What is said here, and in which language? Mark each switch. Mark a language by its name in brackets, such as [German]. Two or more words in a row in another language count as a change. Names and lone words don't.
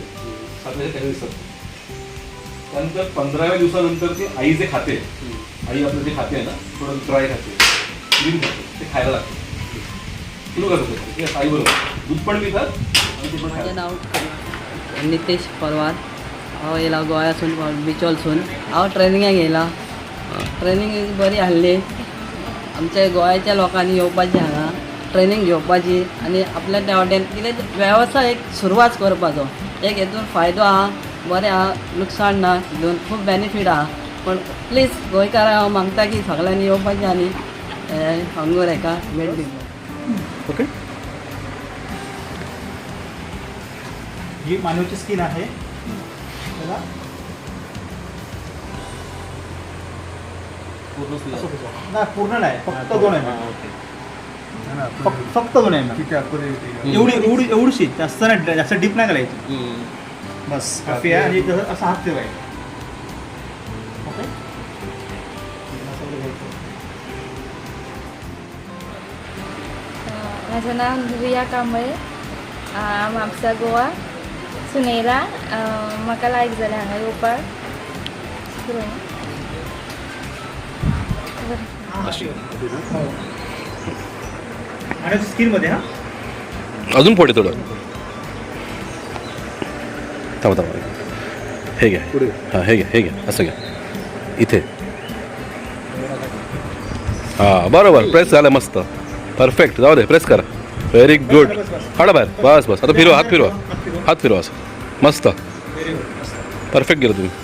[Marathi] 7व्या त्याला दिसतात. त्यानंतर 15व्या दिवसानंतर ते आई जे खाते, आई आपलं जे खाते आहे ना, थोडं ड्राय खाते, क्लीन खाते, ते खायला लागतं. सुरू करतात ते आईबरोबर दूध पण पितात आणि ते पण माझे खातात. नाव नितेश पवार. [Konkani] हांव येयला गोंयासून बिचोलसून. हांव ट्रेनिंगाक येयला. ट्रेनिंग बरी आहली. आमच्या गोंयच्या लोकांनी येवपाचें हांगा ट्रेनिंग घेवपाची आणि आपल्या त्या वाटेन कितें वेवसाय एक सुरवात करपाचो. एक हेतून फायदो आहा, बरें आहा, लुकसाण ना, हितून खूब बेनिफीट आहा. पण प्लीज गोंयकारांक हांव मागता की सगळ्यांनी येवपाचें आनी हंगर हेका भेट दिवपाची. ओके. [Marathi] ही मानवाची स्किन आहे. त्याला नाही, पूर्ण नाही, फक्त 2 आहे. फक्त 2 आहे. एवढीशी जास्त नाही, जास्त डीप नाही करायची. बस काफी आहे. आणि जसं असा हात ठेवायचा. ओके. माझं नाव [Konkani] रिया कांबळे म्हापसा गोवा सुनेरा म्हाका लायक जालें हांगा येवपाक [Marathi] आणि स्किनमध्ये हा अजून पुढे थोडं थांबा थांबा हे घ्या पुढे हां हे घ्या असं घ्या इथे हां बरोबर प्रेस झालं मस्त परफेक्ट जाऊ दे प्रेस करा [English] very good [Marathi] काढा बाहेर बस बस आता फिरवा हात फिरवा असं मस्त परफेक्ट गेलं तुम्ही